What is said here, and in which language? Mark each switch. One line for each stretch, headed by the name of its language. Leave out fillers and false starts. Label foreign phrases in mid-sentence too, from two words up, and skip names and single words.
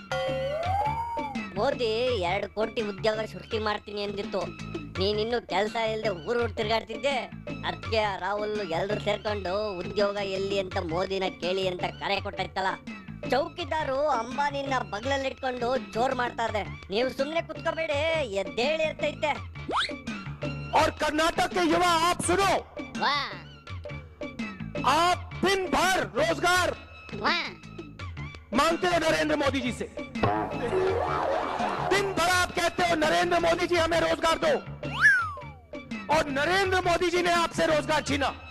Kannada: ಮೋದಿ 2 ಕೋಟಿ ಉದ್ಯೋಗ ಸೃಷ್ಟಿ ಮಾಡ್ತೀನಿ ಎಂದಿತ್ತು. ನೀನಿನ್ನು ಕೆಲಸ ಇಲ್ಲದೆ ಊರು ತಿರುಗಾಡ್ತಿದ್ದೆ. ಅದಕ್ಕೆ ರಾಹುಲ್ ಎಲ್ರು ಸೇರ್ಕೊಂಡು ಉದ್ಯೋಗ ಎಲ್ಲಿ ಅಂತ ಮೋದಿನ ಕೇಳಿ ಅಂತ ಕರೆ ಕೊಟ್ಟೈತಲ್ಲ. ಚೌಕಿದಾರು ಅಂಬಾನಿನ ಬಗ್ಲಲ್ಲಿ ಇಟ್ಕೊಂಡು ಜೋರ್ ಮಾಡ್ತಾ ಇದೆ. ನೀವು ಸುಮ್ನೆ ಕುತ್ಕೋಬೇಡಿ, ಎದ್ದೇಳಿ ಇರ್ತೈತೆ.
Hindi: और कर्नाटक के युवा आप सुनो, वाह आप दिन भर रोजगार वाह मांगते हो नरेंद्र मोदी जी से। दिन भर आप कहते हो नरेंद्र मोदी जी हमें रोजगार दो, और नरेंद्र मोदी जी ने आपसे रोजगार छीना।